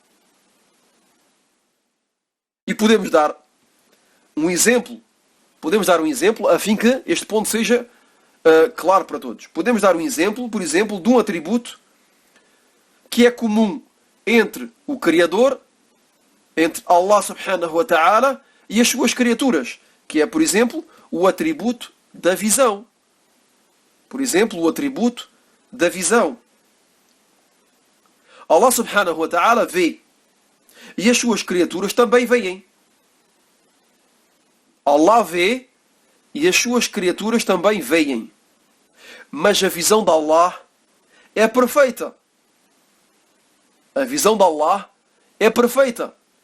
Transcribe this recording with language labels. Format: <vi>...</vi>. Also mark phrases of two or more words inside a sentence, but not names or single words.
<pt>E podemos dar um exemplo a fim que este ponto seja claro para todos. Podemos dar um exemplo, por exemplo, de um atributo que é comum entre o Criador, entre Allah</pt> <ar>سبحانه وتعالى</ar> <pt>e as suas criaturas, que é, por exemplo, o atributo da visão. Por exemplo, o atributo da visão. Allah</pt> <ar>سبحانه وتعالى</ar> <pt>vê, e as suas criaturas também veem. Allah vê e as suas criaturas também veem. Mas a visão de Allah é perfeita. A visão de Allah é perfeita.</pt>